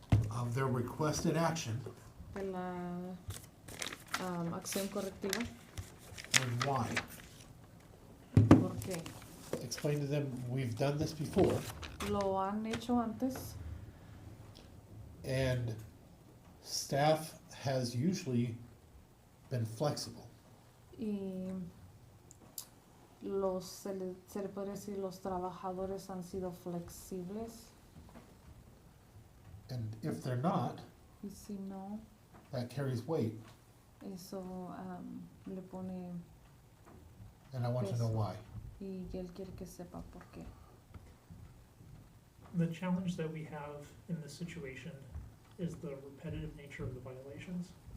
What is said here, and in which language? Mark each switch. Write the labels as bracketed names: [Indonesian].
[English] Of their requested action [Spanish] De la acción correctiva. [English] and why. [Spanish] ¿Por qué? [English] Explain to them, we've done this before, [Spanish] Lo han hecho antes [English] and staff has usually been flexible. [Spanish] y se le puede decir los trabajadores han sido flexibles [English] And if they're not, [Spanish] y si no, [English] that carries weight, [Spanish] eso le pone [English] and I want to know why. [Spanish] y él quiere que sepa por qué. [English] The challenge that we have in this situation is the repetitive nature of the violations.